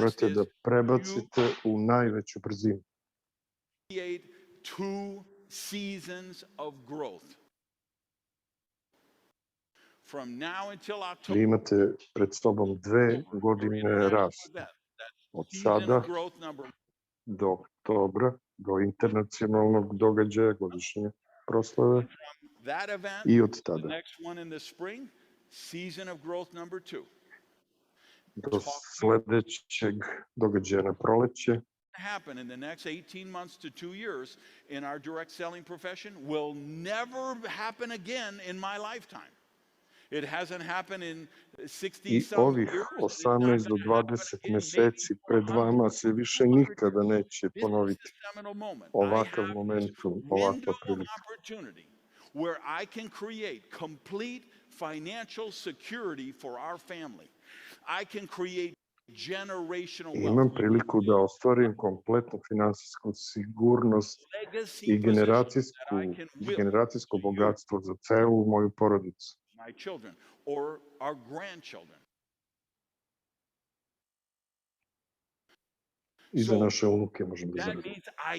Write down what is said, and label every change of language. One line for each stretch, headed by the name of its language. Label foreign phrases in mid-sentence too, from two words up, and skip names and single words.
Serbian: Morate
English: is
Serbian: da prebacite u najveću brzinu.
English: create 2 seasons of growth. From now until
Serbian: Vi
English: October.
Serbian: imate pred sobom 2 godine rasta. Od sada do oktobra, do internacionalnog događaja, godišnje proslave,
English: That event,
Serbian: i od
English: the
Serbian: tada
English: next one in the spring, season of growth number 2.
Serbian: do sledećeg događaja na proleće.
English: Happen in the next 18 months to 2 years in our direct selling profession will never happen again in my lifetime. It hasn't happened in 60 I some
Serbian: ovih
English: years.
Serbian: 18 do 20 meseci pred vama se više nikada neće ponoviti ovakav momentum, ovakva prilika.
English: Opportunity where I can create complete financial security for our family. I can create generational wealth.
Serbian: Imam priliku da ostvarim kompletnu finansijsku sigurnost i generacijsko bogatstvo za celu moju porodicu.
English: My children or our grandchildren.
Serbian: I za naše unuke možemo da
English: That
Serbian: zaradimo.
English: means I can't be at every after school.